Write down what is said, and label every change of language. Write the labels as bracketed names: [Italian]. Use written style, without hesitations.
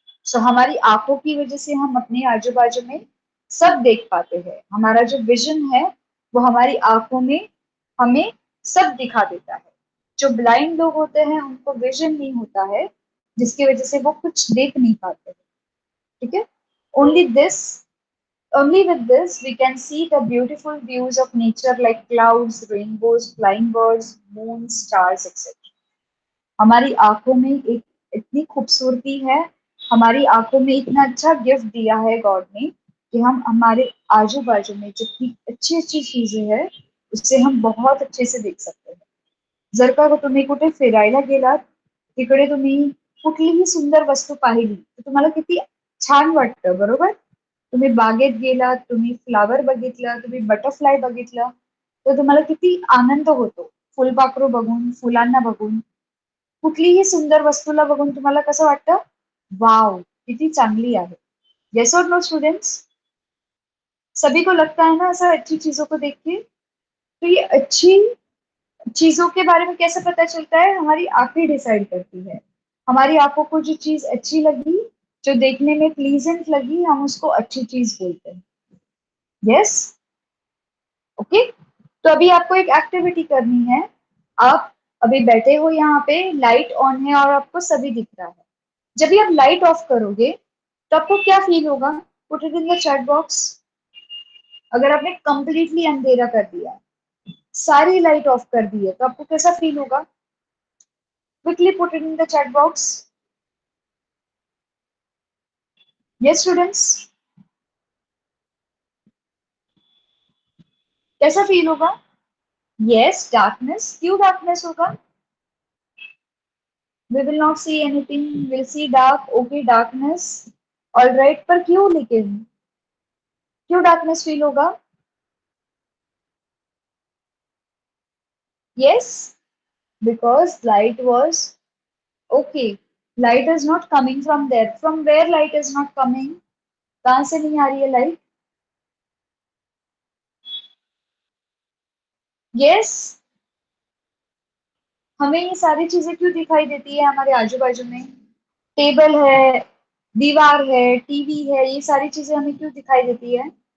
[Hindi] सो हमारी आंखों की वजह से हम अपने आजू बाजू में सब देख पाते हैं। हमारा जो विजन है वो हमारी आंखों में हमें सब दिखा देता है। जो ब्लाइंड लोग होते हैं उनको विजन नहीं होता है, जिसकी वजह से वो कुछ देख नहीं पाते हैं। ठीक है, [English] Only this only with this we can see the beautiful views of nature like clouds, rainbows, flying birds, moons, stars, etc. [Hindi] हमारी आंखों में एक इतनी खूबसूरती है, हमारी आंखों में इतना अच्छा गिफ्ट दिया है गॉड ने कि हम हमारे आजू बाजू में जितनी अच्छी अच्छी चीजें हैं उससे हम बहुत अच्छे से देख सकते हैं। [Marathi] जर का तुम्ही कुठे फिरायला गेलात, तिकडे तुम्ही कुठलीही सुंदर वस्तू पाहिली तर तुम्हाला किती छान वाटतं, बरोबर। तुम्ही बागेत गेलात, तुम्ही फ्लावर बघितलं, तुम्ही बटरफ्लाय बघितलं, तर तुम्हाला किती आनंद होतो फुलपाखरू बघून, फुलांना बघून। कुठलीही सुंदर वस्तूला बघून तुम्हाला कसं वाटतं, वाव किती चांगली आहे। [Hindi] येस और नो स्टूडेंट्स, सभी को लगता है ना ऐसा अच्छी चीजों को देख के। तो ये अच्छी चीजों के बारे में कैसे पता चलता है, हमारी आंखें डिसाइड करती है। हमारी आंखों को जो चीज अच्छी लगी, जो देखने में प्लीजेंट लगी, हम उसको अच्छी चीज बोलते हैं। Yes, okay. तो अभी आपको एक एक्टिविटी करनी है। आप अभी बैठे हो यहाँ पे, लाइट ऑन है और आपको सभी दिख रहा है। जब भी आप लाइट ऑफ करोगे तो आपको क्या फील होगा? [English] Put it in the chat box. [Hindi] अगर आपने कंप्लीटली अंधेरा कर दिया, सारी लाइट ऑफ कर दी है, तो आपको कैसा फील होगा? [English] Quickly put it in the chat box. [Hindi] Yes students, कैसा फील होगा? Yes, darkness. क्यों डार्कनेस होगा? [English] We will not see anything, we'll see dark, okay, darkness, all right, [Hindi] पर क्यों, लेकिन क्यों डार्कनेस फील होगा? [English] Yes, because light was okay. Light is not coming from there. From where light is not coming? [Hindi] कहाँ से नहीं आ रही है लाइट? Yes, हमें ये सारी चीजें क्यों दिखाई देती है हमारे आजू बाजू में? टेबल है, दीवार है, टीवी है, ये सारी चीजें हमें क्यों दिखाई देती है?